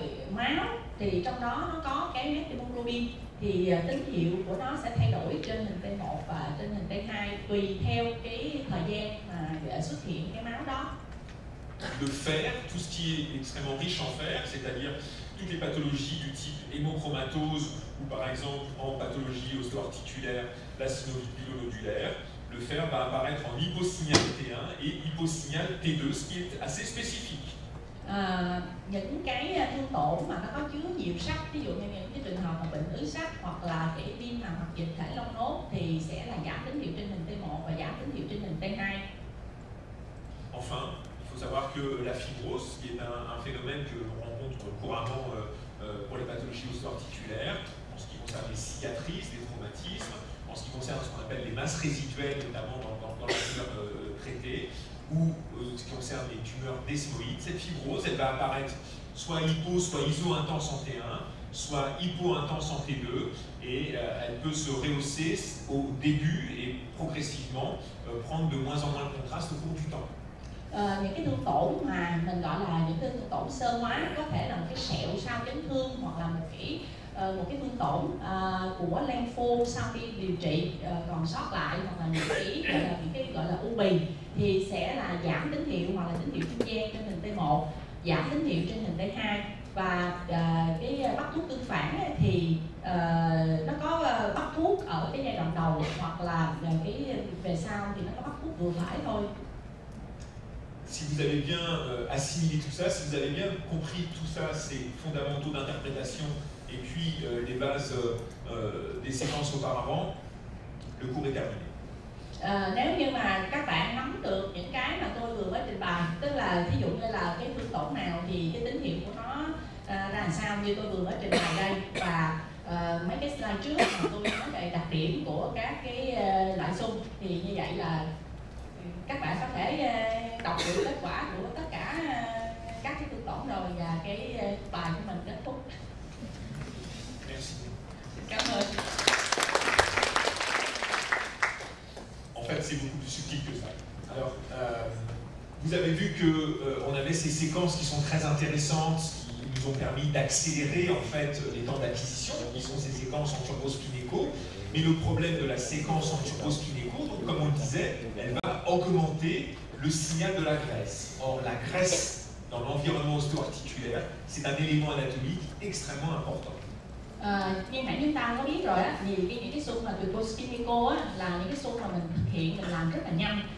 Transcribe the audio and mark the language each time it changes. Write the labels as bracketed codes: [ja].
[vi] Máu thì trong đó nó có cái méthémoglobine, thì tín hiệu của nó sẽ thay đổi trên hình T1 và trên hình T2 tùy theo cái thời gian mà xuất hiện cái máu đó. [fr] Le fer, tout ce qui est extrêmement riche en fer, c'est-à-dire toutes les pathologies du type hémochromatose ou par exemple en pathologie osteoarticulaire, la synovie pilonodulaire, le fer va apparaître en hyposignal T1 et hyposignal T2, ce qui est assez spécifique. [vi] Những cái thương tổn mà nó có chứa nhiều sắt, ví dụ như những cái trường hợp mà bệnh ứ sắt hoặc là cái viêm màng hoặc dịch thể long nốt thì sẽ là giảm tín hiệu trên hình T1 và giảm tín hiệu trên hình T2. [fr] Enfin, il faut savoir que la fibrose, qui est un phénomène que l'on rencontre couramment pour les pathologies osteoarticulaires, en ce qui concerne les cicatrices, les traumatismes, en ce qui concerne ce qu'on appelle les masses résiduelles, notamment dans la tumeur traitée, ou ce qui concerne les tumeurs desmoïdes, cette fibrose, elle va apparaître soit hypo, soit iso-intense en T1, soit hypo-intense en T2, et elle peut se rehausser au début et progressivement prendre de moins en moins de contraste au cours du temps. [vi] Những cái thương tổn mà mình gọi là những cái thương tổn sơ hóa, có thể là một cái sẹo sau chấn thương hoặc là một cái thương tổn của lympho sau khi điều trị còn sót lại, hoặc là những cái gọi là u bì, thì sẽ là giảm tín hiệu hoặc là tín hiệu trung gian trên hình T1, giảm tín hiệu trên hình T2. Và cái bắt thuốc tương phản thì nó có bắt thuốc ở cái giai đoạn đầu, hoặc là cái về sau thì nó có bắt thuốc vừa phải thôi. [fr] Si vous avez bien assimilé tout ça, si vous avez bien compris tout ça, ces fondamentaux d'interprétation et puis les bases des séquences auparavant, le cours est terminé. [vi] Nếu như mà các bạn nắm được những cái mà tôi vừa mới trình bày, tức là ví dụ như là cái thương tổn nào thì cái tín hiệu của nó ra làm sao như tôi vừa mới trình bày đây, và mấy cái slide trước mà tôi nói về đặc điểm của các cái loại xung, thì như vậy là các bạn có thể đọc được kết quả của tất cả các cái thương tổn rồi, và cái bài của mình kết thúc. Cảm ơn. [fr] En fait, c'est beaucoup plus subtil que ça. Alors, vous avez vu qu'on avait ces séquences qui sont très intéressantes, qui nous ont permis d'accélérer en fait les temps d'acquisition, qui sont ces séquences en turbospinéco. Mais le problème de la séquence en turbospinéco, donc comme on le disait, elle va augmenter le signal de la graisse. Or, la graisse dans l'environnement osteoarticulaire, c'est un élément anatomique extrêmement important. [vi] Như nãy chúng ta có biết rồi á, thì những cái xung mà turbospinéco á là những cái xung mà mình thực hiện, mình làm rất là nhanh.